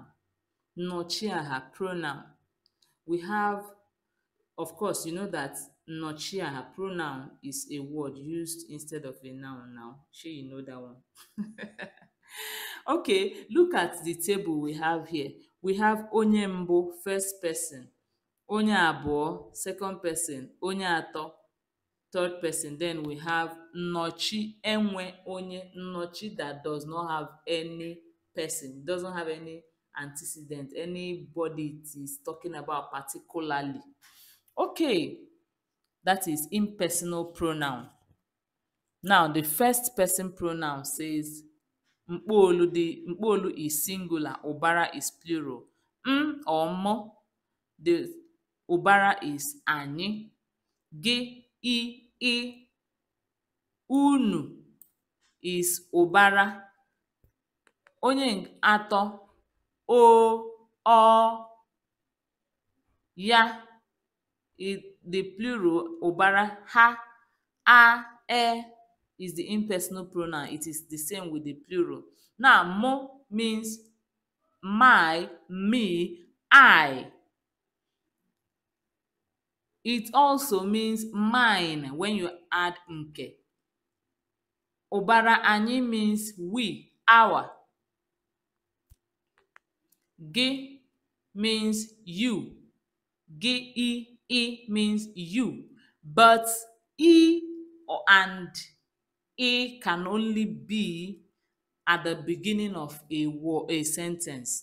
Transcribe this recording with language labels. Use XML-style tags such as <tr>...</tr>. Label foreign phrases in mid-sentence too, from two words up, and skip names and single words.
<ig>Nochi aha, pronoun.</ig> <en>We have, of course, you know that</en> <ig>nochi aha,</ig> <en>pronoun is a word used instead of a noun now. Sure, you know that one. Okay, look at the table we have here.</en> <ig>We have onye mbụ,</ig> <en>first person,</en> <ig>onye abụọ,</ig> <en>second person,</en> <ig>onye atọ,</ig> <en>third person. Then we have</en> <ig>nnọchi enwe onye,</ig> <en>nnọchi that does not have any person, doesn't have any antecedent, anybody it is talking about particularly. Okay, that is impersonal pronoun. Now, the first person pronoun says mkpolu is singular, ụbara is plural. Or mo, the ụbara is anyị.</en> <ig>Gị, ị, unu is ụbara. Onye atọ, o, ọ, ya,</ig> <en>the plural ụbara. Ha, a, e is the impersonal pronoun. It is the same with the plural. Now, mo means my, me, I. It also means mine when you add nke.</en> <ig>Ụbara anyị</ig> <en>means we, our. Gị means you. Gị, I means you. But I and I can only be at the beginning of a sentence.</en>